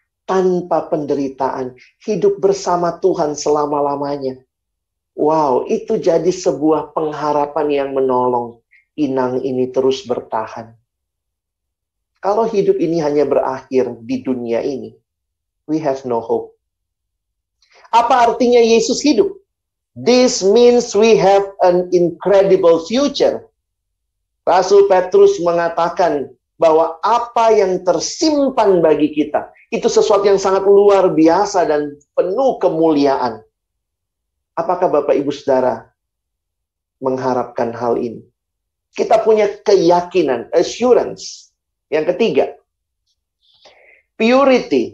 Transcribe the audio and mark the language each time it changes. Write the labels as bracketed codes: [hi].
[id] Tanpa penderitaan, hidup bersama Tuhan selama-lamanya. Wow, itu jadi sebuah pengharapan yang menolong inang ini terus bertahan. Kalau hidup ini hanya berakhir di dunia ini, [en] we have no hope. [id] Apa artinya Yesus hidup? [en] This means we have an incredible future. [id] Rasul Petrus mengatakan bahwa apa yang tersimpan bagi kita, itu sesuatu yang sangat luar biasa dan penuh kemuliaan. Apakah Bapak Ibu Saudara mengharapkan hal ini? Kita punya keyakinan, assurance. Yang ketiga, purity.